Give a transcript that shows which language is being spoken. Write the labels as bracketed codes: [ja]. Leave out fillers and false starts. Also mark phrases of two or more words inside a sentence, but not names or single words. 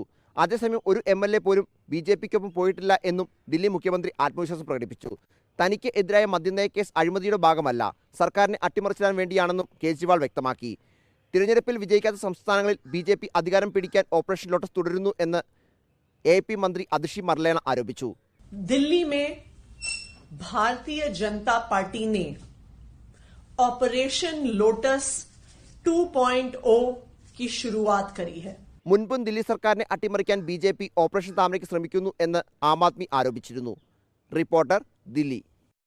[ml] അതേസമയം ഒരു എം.എൽ.എ പോലും ബി.ജെ.പിക്കൊപ്പം പോയിട്ടില്ല എന്നും ദില്ലി മുഖ്യമന്ത്രി ആത്മവിശ്വാസം പ്രകടിപ്പിച്ചു. തനിക്ക് എതിരായ മദ്യനയ കേസ് അഴിമതിയുടെ ഭാഗമല്ല, സർക്കാരിനെ അട്ടിമറിച്ചിടാൻ വേണ്ടിയാണെന്നും കേജ്രിവാൾ വ്യക്തമാക്കി. തിരഞ്ഞെടുപ്പിൽ വിജയിക്കാത്ത സംസ്ഥാനങ്ങളിൽ ബി.ജെ.പി. അധികാരം പിടിക്കാൻ ഓപ്പറേഷൻ ലോട്ടസ് തുടരുന്നു എന്ന് എ.പി. മന്ത്രി അതിഷി മർലേന ആരോപിച്ചു. [hi] दिल्ली में भारतीय जनता पार्टी ने ऑपरेशन लोटस 2.0 की शुरुआत करी है. [ml] മുൻപും ദില്ലി സർക്കാരിനെ അട്ടിമറിക്കാൻ ബി.ജെ.പി. ഓപ്പറേഷൻ താമരയ്ക്ക് ശ്രമിക്കുന്നു എന്ന് ആം ആദ്മി ആരോപിച്ചിരുന്നു. റിപ്പോർട്ടർ, ദില്ലി.